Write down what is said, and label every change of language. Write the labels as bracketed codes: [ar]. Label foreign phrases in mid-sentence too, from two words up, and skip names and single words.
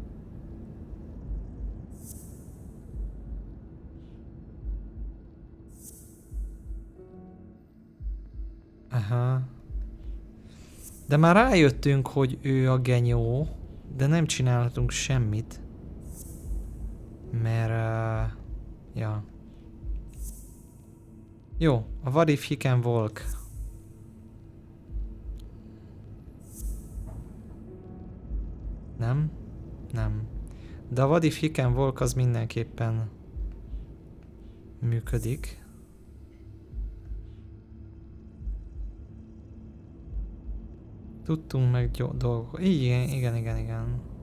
[hu] Aha. De már rájöttünk, hogy ő a genyó, de nem csinálhatunk semmit. Mert... ja. Jó, a [en] what if he can walk. [hu] Nem? Nem. De a [en] what if he can walk [hu] az mindenképpen működik. Tudtunk meg dolgokat. Igen.